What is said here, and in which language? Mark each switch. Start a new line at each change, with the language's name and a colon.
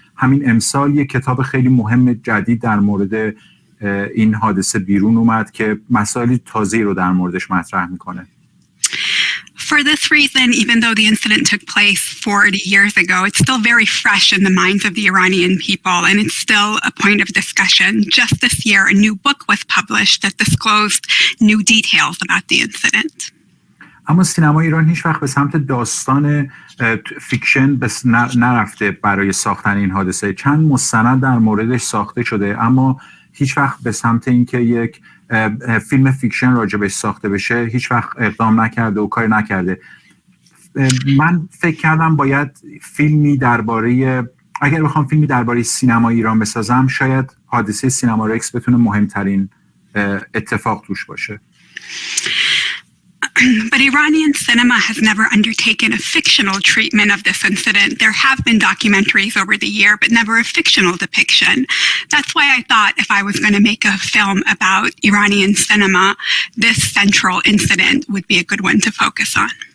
Persian: همین امسال یک کتاب خیلی مهم جدید در مورد این حادثه بیرون اومد که مسائل تازه‌ای رو در موردش مطرح میکنه.
English: For this reason, even though the incident took place 40 years ago, it's still very fresh in the minds of the Iranian people, and it's still a point of discussion. Just this year, a new book was published that disclosed new details about the incident.
Persian: اما سینما ایران هیچ وقت به سمت داستان فیکشن بس نرفته برای ساختن این حادثه. چند مستند در موردش ساخته شده اما هیچ وقت به سمت اینکه یک فیلم فیکشن راجبش ساخته بشه هیچ وقت اقدام نکرده و کاری نکرده. من فکر کردم باید فیلمی درباره، اگر بخوام فیلمی درباره سینما ایران بسازم شاید حادثه سینما رکس بتونه مهمترین اتفاق توش باشه.
English: But Iranian cinema has never undertaken a fictional treatment of this incident. There have been documentaries over the year, but never a fictional depiction. That's why I thought if I was going to make a film about Iranian cinema, this central incident would be a good one to focus on.